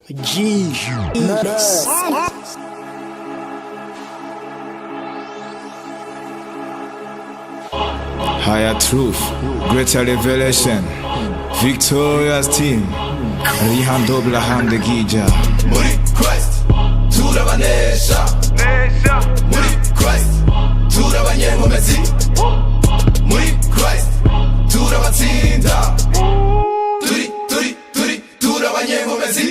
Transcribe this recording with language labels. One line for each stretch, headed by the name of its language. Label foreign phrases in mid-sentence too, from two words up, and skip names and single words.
English: G-Nuts. Higher truth, greater revelation, victorious team. Rihan dobla hamde gija.
Rundi: Muri Christ, turabanesha. Muri Christ, turabanyenkomezi. Muri Christ, turabatsinda. Turabanyenkomezi.